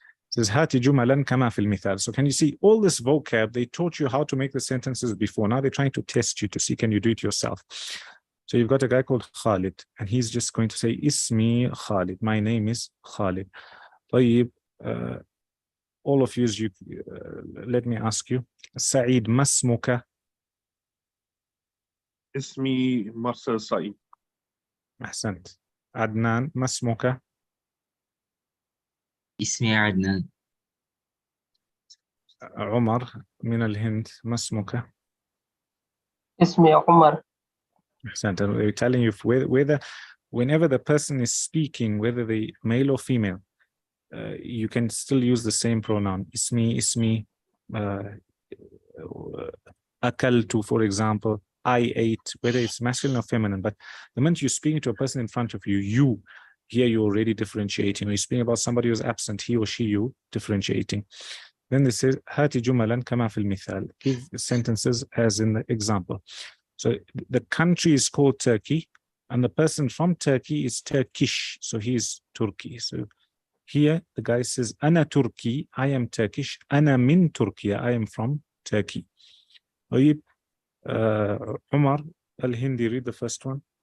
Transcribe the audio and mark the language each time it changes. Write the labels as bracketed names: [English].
[English] It says [Arabic] هاتي جملا كما في المثال. [English] So can you see all this vocab? They taught you how to make the sentences before. Now they're trying to test you to see can you do it yourself. So you've got a guy called Khalid and he's just going to say اسمي Khalid. My name is Khalid. طيب all of you, let me ask you. [Arabic] سعيد ما اسمك؟ اسمي مارسيل سعيد. أحسنت. عدنان ما اسمك؟ اسمي عدنان. عمر من الهند ما اسمك؟ اسمي عمر. أحسنت. [English] They're telling you whether whenever the person is speaking, whether they male or female, you can still use the same pronoun. [Arabic] اسمي أكلت, [English] for example. I ate, whether it's masculine or feminine. But the moment you're speaking to a person in front of you, here you're already differentiating. When you're speaking about somebody who's absent, he or she, you differentiating. Then this says [Arabic] هاتي جملا كما في المثال. [English] Give sentences as in the example. So the country is called Turkey, and the person from Turkey is Turkish. So he's Turkey. So here the guy says [Arabic] أنا تركي, [English] I am Turkish. [Arabic] أنا من تركيا, [English] I am from Turkey. طيب Umar al-Hindi, read the first one.